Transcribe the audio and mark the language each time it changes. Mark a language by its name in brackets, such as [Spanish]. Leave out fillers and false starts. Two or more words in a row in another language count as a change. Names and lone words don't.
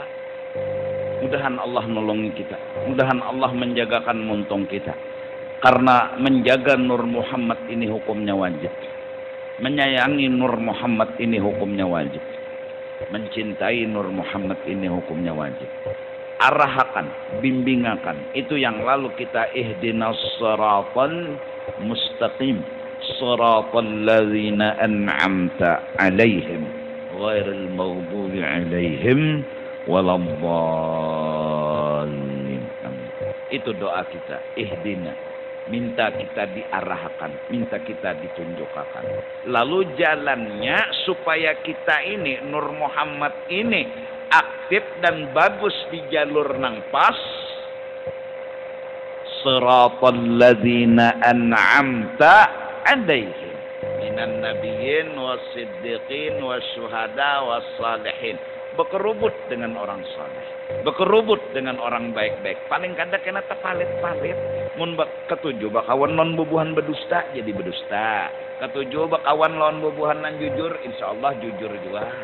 [Banjar] Mudahan Allah nolongi kita. Mudahan Allah menjagakan muntung kita. [Indonesian] Karena menjaga Nur Muhammad ini hukumnya wajib. Menyayangi Nur Muhammad ini hukumnya wajib. Mencintai Nur Muhammad ini hukumnya wajib. [Banjar] Arahkan, bimbingakan. Itu yang lalu kita [Arabic] اهدنا الصراط المستقيم. صراط الذين أنعمت عليهم. غير المغضوب عليهم. ولا الضالين. [Indonesian] Itu doa kita ihdina minta kita diarahkan minta kita ditunjukkan lalu jalannya supaya kita ini Nur Muhammad ini aktif dan bagus di jalur [Banjar] nang pas [Arabic] صراط الذين أنعمت عليهم من النبيين والصديقين والشهداء والصالحين [Indonesian] berkerubut dengan orang saleh, berkerubut dengan orang baik-baik. [Banjar] Paling kada kena tepalit-palit. Mun ketujuh bakawan non bubuhan berdusta jadi berdusta. Ketujuh bakawan lawan bubuhan nan jujur, insyaallah jujur juga.